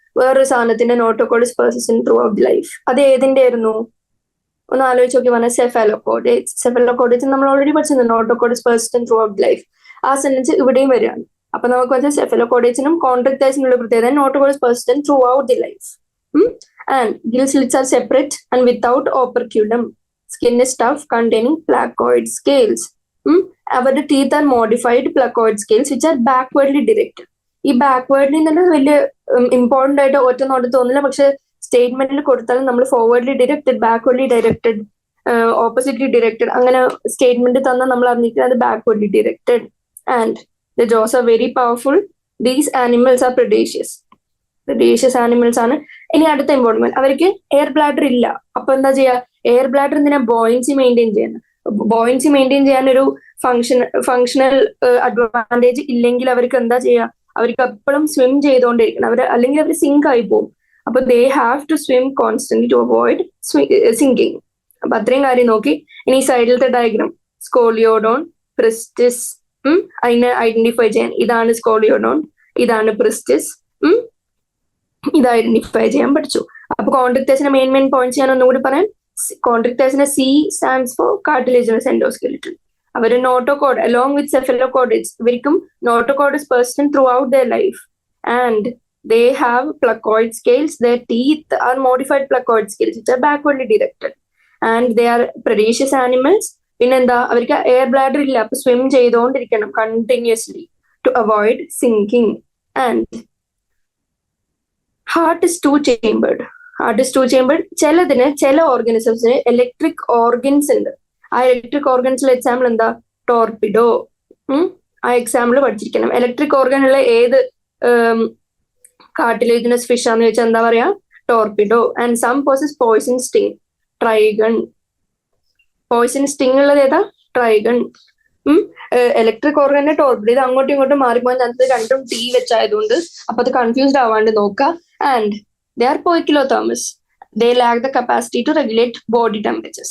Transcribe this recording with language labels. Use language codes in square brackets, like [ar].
[ml] വേറൊരു സാധനത്തിന്റെ [en] Notochord is persistent throughout life. [ml] അത് ഏതിന്റെ ആയിരുന്നു? ഒന്ന് ആലോചിച്ച് നോക്കി പറഞ്ഞാൽ സെഫലോകോഡേറ്റ്സ് നമ്മൾ ഓൾറെഡി പഠിച്ചിരുന്നു. [en] Notochord is persistent throughout life. [ml] ആ സെന്റൻസ് ഇവിടെയും വരികയാണ്. അപ്പൊ നമുക്ക് വെച്ചാൽ സെഫലോകോഡേറ്റ്സിനും കോൺട്രിക്ടൈസിനുള്ള പ്രത്യേകത [en] Notochord is persistent throughout the life. And gill slits are separate and without operculum. Skin is tough, containing placoid scales. [ml] അവരുടെ [en] Teeth are modified placoid scales which are backwardly directed. [ml] ഈ backwardly തന്നെ വലിയ ഇമ്പോർട്ടന്റ് ആയിട്ട് ഒറ്റ നോട്ട് തോന്നില്ല. പക്ഷെ സ്റ്റേറ്റ്മെന്റിൽ കൊടുത്താലും നമ്മൾ ഫോർവേഡ്ലി directed, backwardly directed, oppositely directed അങ്ങനെ സ്റ്റേറ്റ്മെന്റ് തന്നാൽ നമ്മൾ അറിഞ്ഞിരിക്കുന്നത് backwardly directed. [en] And the jaws are very powerful. These animals are predaceous animals [ml] ആണ്. ഇനി അടുത്ത ഇമ്പോർട്ടൻറ്റ്, അവർക്ക് എയർ ബ്ലാഡർ ഇല്ല. അപ്പൊ എന്താ ചെയ്യാ? എയർ ബ്ലാഡർ എന്തിനാ? ബോയിൻസി മെയിൻറ്റെയിൻ ചെയ്യാൻ. ബോയിൻസി മെയിൻറ്റെയിൻ ചെയ്യാൻ ഒരു ഫങ്ഷണൽ അഡ്വാൻറ്റേജ് ഇല്ലെങ്കിൽ അവർക്ക് എന്താ ചെയ്യാ? അവർക്ക് എപ്പോഴും സ്വിം ചെയ്തുകൊണ്ടിരിക്കണം. അല്ലെങ്കിൽ അവർ സിങ്ക് ആയി പോകും. അപ്പൊ [en] They have to swim constantly to avoid sinking. [ml] അപ്പൊ അത്രയും കാര്യം നോക്കി. ഇനി സൈഡിലത്തെ ഡയഗ്രാം. Scoliodon, Pristis. അതിനെ ഐഡന്റിഫൈ ചെയ്യാൻ ഇതാണ് സ്കോളിയോഡോൺ, ഇതാണ് പ്രിസ്റ്റിസ്. ഇത് ഐഡന്റിഫൈ ചെയ്യാൻ പഠിച്ചു. അപ്പൊ കോൺട്രിക്ടേഴ്സിന്റെ മെയിൻ പോയിന്റ്സ് ഞാൻ ഒന്നുകൂടി പറയാം. [en] കോൺട്രിക്ടേഴ്സിന്റെ C stands for cartilaginous endoskeleton. [ml] അവര് [en] notochord along with cephalochordates, [ml] ഇവർക്കും [en] Notochord is persistent throughout their life. And they have placoid scales. Their teeth are modified placoid scales which are backwardly directed, and they are predaceous animals. [ml] പിന്നെന്താ, അവർക്ക് air bladder ഇല്ല, അപ്പൊ swim ചെയ്തുകൊണ്ടിരിക്കണം [en] Continuously to avoid sinking. And heart is 2 chambered. Heart is 2 chambered. [ml] ചില ഓർഗാനിസംസിന് electric organs ഉണ്ട്. ആ electric ഓർഗൻസിലെ example എന്താ? Torpedo. ആ എക്സാമ്പിൾ പഠിച്ചിരിക്കണം. ഇലക്ട്രിക് ഓർഗൻ ഉള്ള ഏത് കാർട്ടിലേജിനസ് ഫിഷ് ആണെന്ന് ചോദിച്ചാൽ എന്താ പറയാ? [en] Torpedo. And some possess poison sting. Trygon. [ml] Poisson sting ഉള്ളത് ഏതാ? ട്രൈഗൺ. Electric ഓർഗന്റെ torpedo. ഇത് അങ്ങോട്ടും ഇങ്ങോട്ടും മാറിപ്പോകാൻ ചാൻസ് രണ്ടും T വെച്ചായതുകൊണ്ട്, അപ്പൊ അത് കൺഫ്യൂസ്ഡ് ആവാണ്ട് നോക്കുക. [en] And they are poikilothermous. They lack the capacity to regulate body temperature.